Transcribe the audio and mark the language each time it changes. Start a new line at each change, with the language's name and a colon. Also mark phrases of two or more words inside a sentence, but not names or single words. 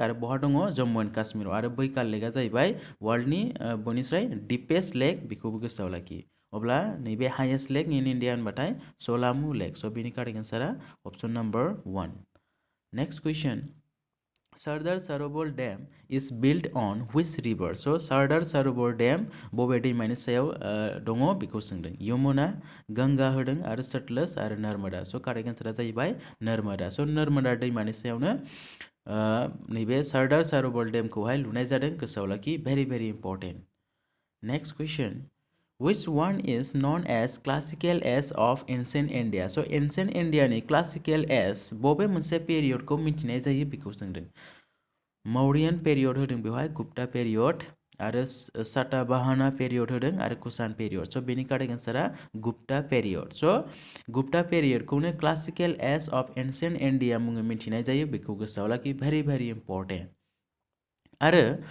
Bodo: आरो बहा दङ? जम्मु एन्ड काश्मीराव। आरो बैकाल लेकआ जाहैबाय वर्ल्डनि बयनिस्राय
English: deepest lake,
Bodo: बेखौबो गोसोआव लाखि। अब्ला नैबे
English: highest lake in India
Bodo: होनबाथाय सलामु लेक। स' बिनि
English: correct answer
Bodo: अप्सन नम्बर 1।
English: Next question, Sardar Sarovar Dam is built on which river?
Bodo: स' सरदार सरोवर डेम बबे दैमानि सायाव दङ बेखौ सोंदों। यमुना, गंगा होदों, आरो सतलज आरो नर्मदा। स'
English: correct answer
Bodo: जाहैबाय नर्मदा। स' नर्मदा दैमानि सायावनो नैबे सरदार सरोवर डेमखौहाय लुनाय जादों। गोसोआव लाखि,
English: very very important. next question, which one is known as classical age of ancient India?
Bodo: स' एन्सियन्ट इण्डियानि
English: classical age
Bodo: बबे मोनसे पेरियडखौ मिथिनाय जायो बेखौ सोंदों। मौर्यन पेरियड होदों बेवहाय, गुप्ता पेरियड, आरो सातवाहना पेरियड होदों, आरो कुषाण पेरियड। स' बेनि
English: correct answer
Bodo: गुप्ता पेरियड। स' गुप्ता पेरियडखौनो
English: classical age of ancient India
Bodo: मुङै मिथिनाय जायो, बेखौ गोसोआव लाखि,
English: very very important.